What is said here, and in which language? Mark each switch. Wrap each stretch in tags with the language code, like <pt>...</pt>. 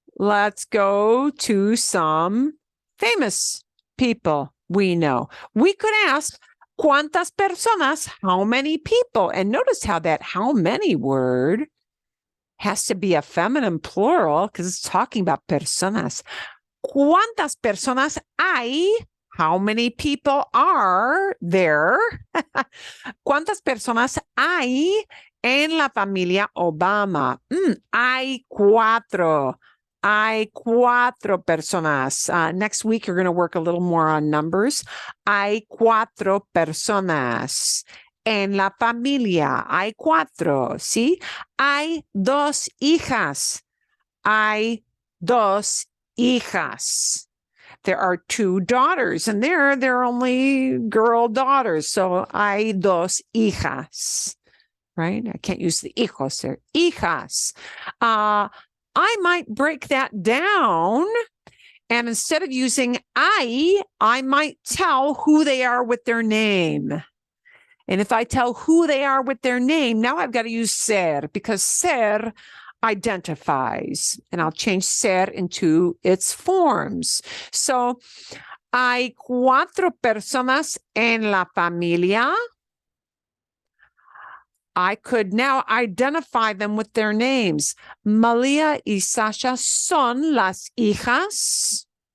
<en>Let's go to some famous people we know. We could ask,</en> <es>¿cuántas personas?</es> <en>How many people? And notice how that how many word has to be a feminine plural because it's talking about personas.</en> <es>¿Cuántas personas hay?</es> <en>How many people are there?</en> <es>¿Cuántas personas hay En la familia Obama, hay cuatro. Hay cuatro personas.</es> <en>Next week, you're going to work a little more on numbers.</en> <es>Hay cuatro personas. En la familia hay cuatro, ¿sí? Hay dos hijas. Hay dos hijas.</es> <en>There are two daughters, and they're only girl daughters.</en> <es>So hay dos hijas, right?</es> <en>I can't use the hijos there. Hijas. I might break that down, and instead of using I might tell who they are with their name. And if I tell who they are with their name, now I've got to use ser, because ser identifies, and I'll change ser into its forms.</en> <es>So, hay cuatro personas en la familia.</es> <en>I could now identify them with their names.</en> <es>Malia y Sasha son las hijas.</es>